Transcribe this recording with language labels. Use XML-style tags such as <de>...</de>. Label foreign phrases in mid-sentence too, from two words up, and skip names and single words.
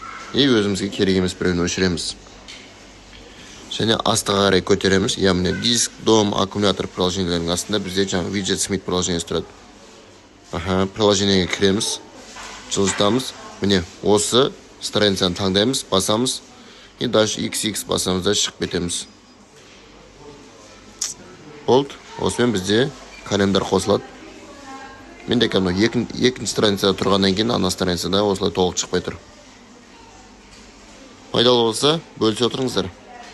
<kk>И өзімізге керек емес біреуін өшіреміз. Және астыға қарай көтереміз. Міне диск, дом, аккумулятор приложениелерінің астында бізде жаңа Widget Smith приложениесі тұрады. Приложениеге кіреміз. Жылжытамыз. Міне осы страницаны таңдаймыз, басамыз.</kk> <ru>И дальше</ru> <kk>XX басамыз да шығып кетеміз. Болды. Осымен бізде календар қосылады. Менде екінші страницада тұрғаннан кейін ана страницада осылай толық шықпай тұр. Пайдалы болса, бөлісе отырыңыздар.</kk>